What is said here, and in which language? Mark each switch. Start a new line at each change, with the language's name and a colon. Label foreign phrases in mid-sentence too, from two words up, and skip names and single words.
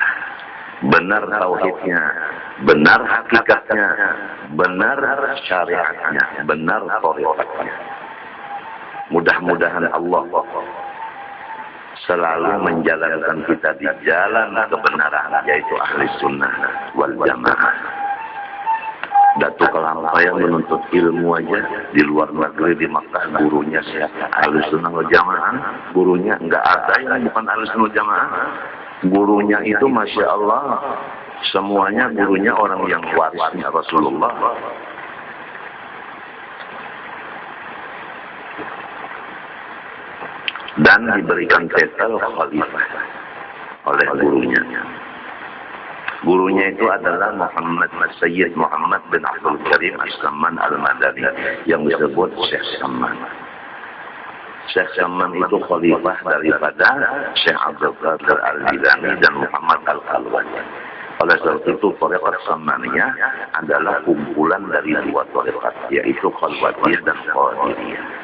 Indonesian: Benar tauhidnya, benar hakikatnya, benar syariatnya, benar tariqatnya. Mudah-mudahan Allah selalu menjalankan kita di jalan kebenaran, yaitu
Arabic: ahli sunnah wal jamaah.
Indonesian: Datuk Kelampaian menuntut ilmu aja di luar negeri, di Makkah, gurunya siapa?
Arabic: Ahli sunnah wal jamaah.
Indonesian: Gurunya enggak ada yang bukan
Arabic: ahli sunnah wal jamaah.
Indonesian: Gurunya itu
Arabic: Masya Allah,
Indonesian: semuanya gurunya orang yang warisnya Rasulullah. Dan diberikan titel khalifah oleh gurunya. Gurunya itu adalah Sayyid Muhammad bin Abdul Karim As-Samman Al-Madani, yang disebut Syekh Samman. Syekh Samman itu khalifah daripada Syekh Abdul Qadir Al-Jilani dan Muhammad Al-Khalwani. Oleh sebab itu, Thariqat Sammaniyah adalah kumpulan dari dua thariqat, yaitu Khalwatiyah dan Qadiriyah.